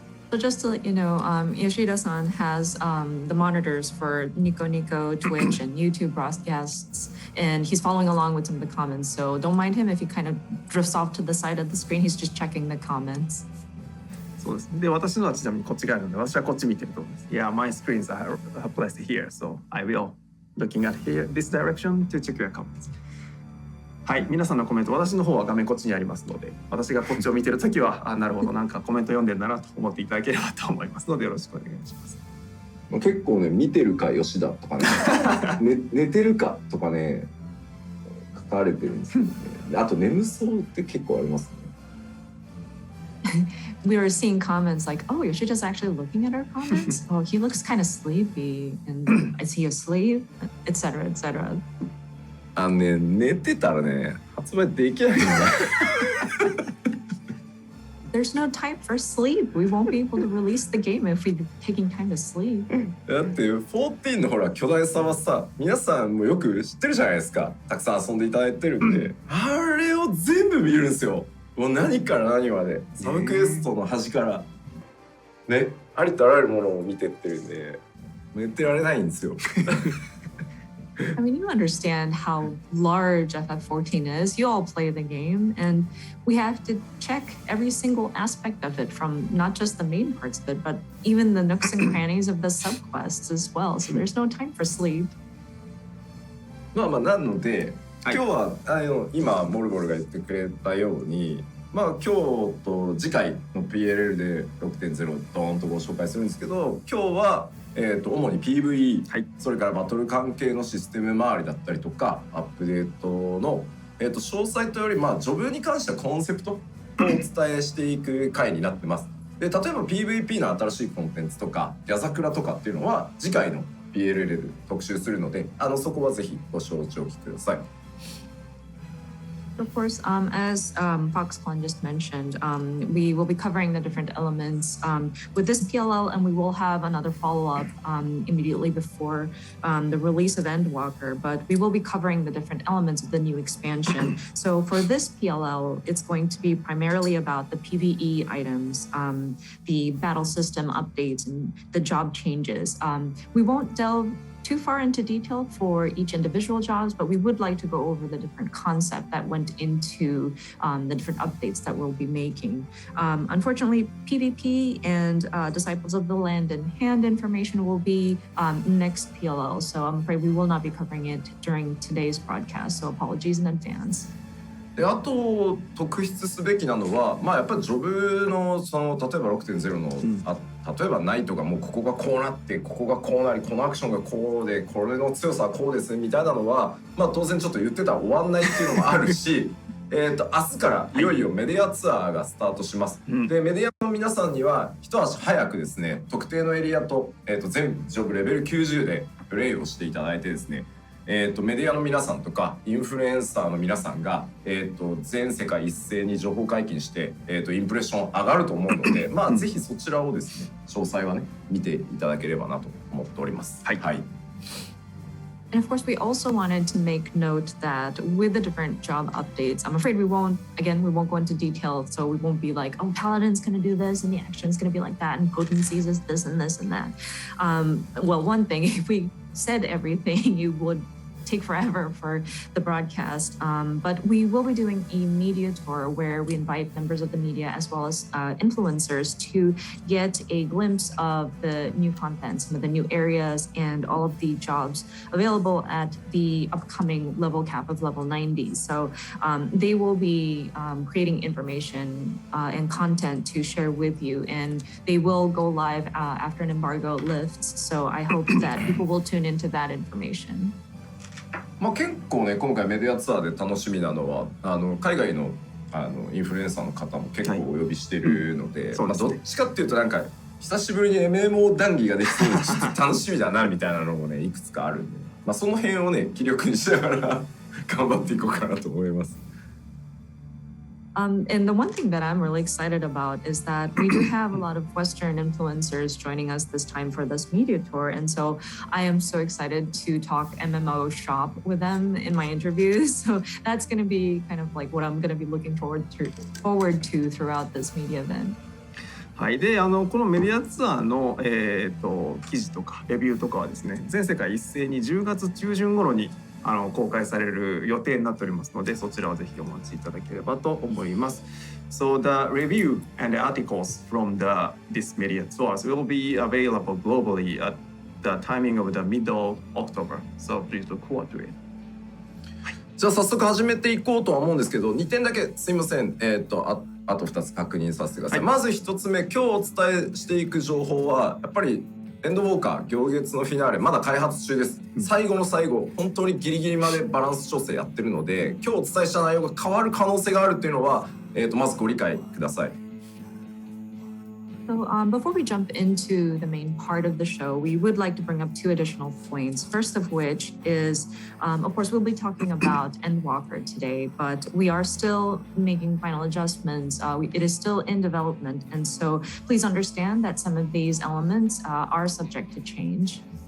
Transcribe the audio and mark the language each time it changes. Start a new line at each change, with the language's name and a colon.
English: So just to let you know, Yoshida-san has the monitors for Nico Nico, Twitch, and YouTube broadcasts, and he's following along with some of the comments. So don't mind him if he kind of drifts off to the side of the screen. He's just checking the comments.
Japanese: そうです。で、私のはちなみにこっち側なので、私はこっち見てると思います。
English: Yeah, my screens are placed here, so I will looking at here this direction to check your comments.
Japanese: はい、皆さんのコメント、私の方は画面こっちにありますので、私がこっちを見てるときは、なるほど、なんかコメント読んでるんだなと思っていただければと思いますので、よろしくお願いします。結構ね、見てるか吉田とかね、寝てるかとかね、書かれてるんですよね。あと眠そうって結構ありますね。
English: We were seeing comments like, "Oh, Yoshida's actually looking at our comments. Oh, he looks kind of sleepy, and is he asleep?" etc. etc.
Japanese: 寝てたらね、発売できないんだ。
English: There's no time for sleep. We won't be able to release the game if we're taking time to sleep.
Japanese: だって14のほら巨大さはさ、皆さんもよく知ってるじゃないですか。たくさん遊んでいただいてるんで、あれを全部見るんですよ。もう何から何まで、サブクエストの端からね、ありとあらゆるものを見てってるんで、寝てられないんですよ。
English: I mean, you understand how large FF14 is. You all play the game, and we have to check every single aspect of it, from not just the main parts of it, but even the nooks and crannies of the subquests as well. So there's no time for sleep.
Japanese: なので、今日は今モルボルが言ってくれたように、今日と次回の PLL で 6.0 ドーンとご紹介するんですけど、今日は主に PVE、それからバトル関係のシステム周りだったりとかアップデートの、詳細というよりジョブに関してはコンセプトをお伝えしていく回になってます。で、例えば PVP の新しいコンテンツとかヤザクラとかっていうのは次回の PLL で特集するので、そこはぜひご承知おきください。
English: Of course, as Foxconn just mentioned, we will be covering the different elements with this PLL, and we will have another follow-up immediately before the release of Endwalker, but we will be covering the different elements of the new expansion. So for this PLL, it's going to be primarily about the PvE items, the battle system updates, and the job changes. We won't delve too far into detail for each individual jobs, but we would like to go over the different concept that went into the different updates that we'll be making. Unfortunately, PvP and Disciples of the Land and Hand information will be next PLL, so I'm afraid we will not be covering it during today's broadcast, so apologies in advance.
Japanese: で、あと特筆すべきなのは、やっぱりジョブの例えば 6.0 の、例えばナイトがもうここがこうなってここがこうなりこのアクションがこうでこれの強さはこうですみたいなのは、当然ちょっと言ってたら終わんないっていうのもあるし明日からいよいよメディアツアーがスタートします。で、メディアの皆さんには一足早くですね、特定のエリアと、全ジョブレベル90でプレイをしていただいてですね、メディアの皆さんとかインフルエンサーの皆さんが、全世界一斉に情報解禁して、インプレッション上がると思うので、ぜひそちらをですね、詳細はね見ていただければなと思っております。はい。
English: And of course, we also wanted to make note that with the different job updates, I'm afraid we won't go into detail. So we won't be like, oh, Paladin's going to do this and the action's going to be like that and potencies is this and this and that. Well, one thing, if we said everything, you would take forever for the broadcast. But we will be doing a media tour where we invite members of the media as well as influencers to get a glimpse of the new content, some of the new areas, and all of the jobs available at the upcoming level cap of level 90. So they will be creating information and content to share with you, and they will go live after an embargo lifts. So I hope that people will tune into that information.
Japanese: 結構ね今回メディアツアーで楽しみなのは海外のインフルエンサーの方も結構お呼びしてるので、どっちかっていうとなんか久しぶりに MMO 談義ができそうでちょっと楽しみだなみたいなのもねいくつかあるんで、その辺をね気力にしながら頑張っていこうかなと思います。
English: And the one thing that I'm really excited about is that we do have a lot of Western influencers joining us this time for this media tour. And so I am so excited to talk MMO shop with them in my interviews. So that's going to be kind of like what I'm going to be looking forward to throughout this media event.
Japanese: はい、でこのメディアツアーの、記事とかレビューとかはですね全世界一斉に10月中旬頃に公開される予定になっておりますのでそちらをぜひお待ちいただければと思います。
English: So the review and the articles from this media tours will be available globally at the timing of the middle October. So please look forward to it.
Japanese: じゃあ早速始めていこうとは思うんですけど2点だけすいませんあと2つ確認させてください。まず1つ目今日お伝えしていく情報はやっぱりエンドウォーカー行月のフィナーレまだ開発中です。最後の最後本当にギリギリまでバランス調整やってるので今日お伝えした内容が変わる可能性があるっていうのは、まずご理解ください。
English: So before we jump into the main part of the show, we would like to bring up two additional points. First of which is, of course, we'll be talking about Endwalker today, but we are still making final adjustments. It is still in development, and so please understand that some of these elements are subject to change.